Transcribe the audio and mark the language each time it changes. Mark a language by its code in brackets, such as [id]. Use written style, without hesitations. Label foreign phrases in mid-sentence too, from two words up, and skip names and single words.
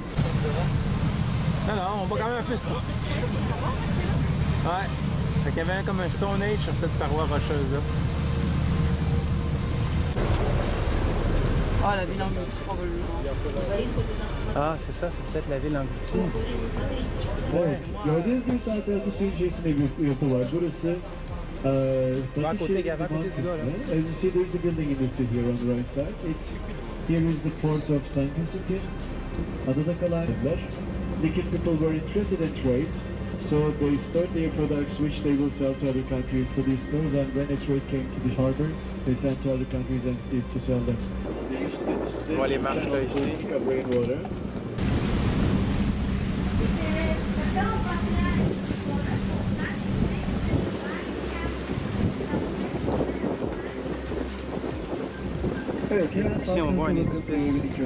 [fr] Non, on va quand même un peu ça. Ouais. Fait qu'il y avait comme un [en] Stone Age [fr] sur cette paroi rocheuse-là. Ah, la ville engloutie, probablement. Ah, c'est ça, c'est peut-être la ville engloutie. [tr] Evet, gördüğünüz gibi saat altı içerisinde bir yapı var. Burası [fr] Va à côté, gars, va à côté, c'est là, là. [en] As you see, there's a building in the city here on the right side. Here is the port of St. Constantine. [tr] Adada kalanlar. [en] Liquid people were interested in trade, so they stored their products which they will sell to other countries to these stores, and when a trade came to the harbor, they sent to other countries and still to sell them. [fr] On voit les marches là ici. Rainwater. Ici, on voit un édifice.